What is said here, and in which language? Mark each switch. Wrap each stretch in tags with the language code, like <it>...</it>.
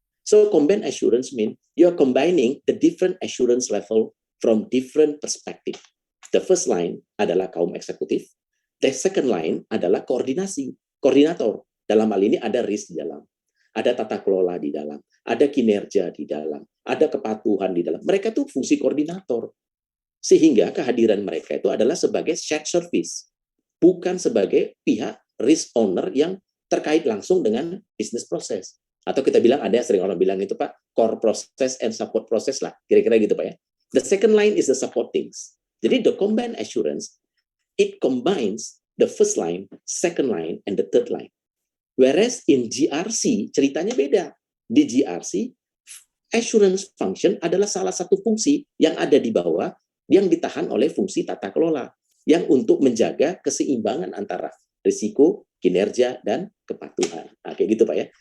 <en>So combined assurance mean you're combining the different assurance level from different perspective. The first line</en> <id>adalah kaum eksekutif.</id> <en>The second line</en> <id>adalah koordinasi, koordinator. Dalam hal ini ada risk di dalam, ada tata kelola di dalam, ada kinerja di dalam, ada kepatuhan di dalam. Mereka itu fungsi koordinator. Sehingga kehadiran mereka itu adalah sebagai shared service, bukan sebagai pihak risk owner yang terkait langsung dengan business process. Atau kita bilang, ada sering orang bilang itu Pak,</id> <en>core process and support process</en> <id>lah, kira-kira gitu Pak ya.</id> <en>The second line is the support things.</en> <id>Jadi</id> <en>the combined assurance, it combines the first line, second line, and the third line. Whereas in GRC, ceritanya beda.</en> <id>Di GRC, assurance function adalah salah satu fungsi yang ada di bawah, yang ditahan oleh fungsi tata kelola, yang untuk menjaga keseimbangan antara risiko, kinerja, dan kepatuhan. Nah, kayak gitu Pak ya.</id>